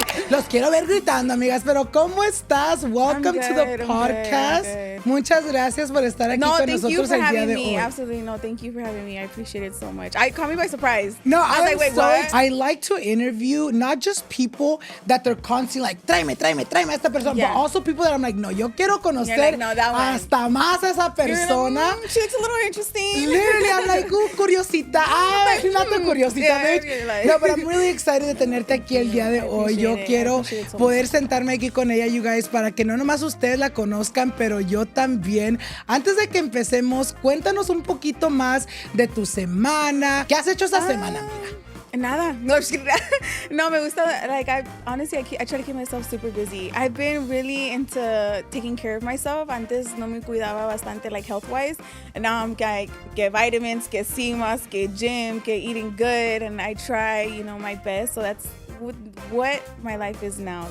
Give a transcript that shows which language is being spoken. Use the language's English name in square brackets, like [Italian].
[Spanish] Los quiero ver gritando, amigas, pero ¿cómo estás? [English] Welcome to the podcast. I'm good. [Spanish] Muchas gracias por estar aquí con nosotros el día de hoy. [English] Absolutely, no, thank you for having me. I appreciate it so much. Caught me by surprise. No, I was like, wait, what? I like to interview not just people that they're constantly like, [Spanish] tráeme a esta persona, [English] but also people that I'm like, [Spanish] no, yo quiero conocer hasta más a esa persona. [English] She looks a little interesting. Literally, I'm like, curiosita. Not the curiosita, bitch. No, but I'm really excited [Spanish] de tenerte aquí el día de hoy. Yo quiero poder sentarme aquí con ella, [English] you guys, [Spanish] para que no nomás ustedes la conozcan, pero yo también. Antes de que empecemos, cuéntanos un poquito más de tu semana. ¿Qué has hecho esta semana, amiga? Nada. No, [English] just kidding. [Spanish] No, me gusta. [English] Like, I try to keep myself super busy. I've been really into taking care of myself. [Spanish] Antes no me cuidaba bastante, [English] like, health-wise. And now I'm like, get vitamins, get CMOS, get gym, get eating good. And I try, my best. So that's what my life is now.